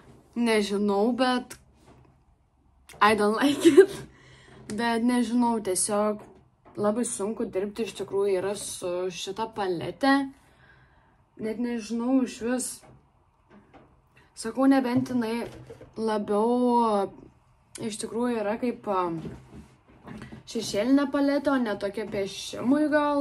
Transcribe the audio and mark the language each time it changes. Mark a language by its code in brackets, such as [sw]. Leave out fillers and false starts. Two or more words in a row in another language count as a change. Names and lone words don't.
[lt] nežinau, bet [en] I don't like it. [lt] Bet nežinau, tiesiog labai sunku dirbti iš tikrųjų yra su šita palete. Net nežinau iš vis. Sakau, nebent jinai labiau iš tikrųjų yra kaip šešėlinė paletė, o ne tokia piešimui gal.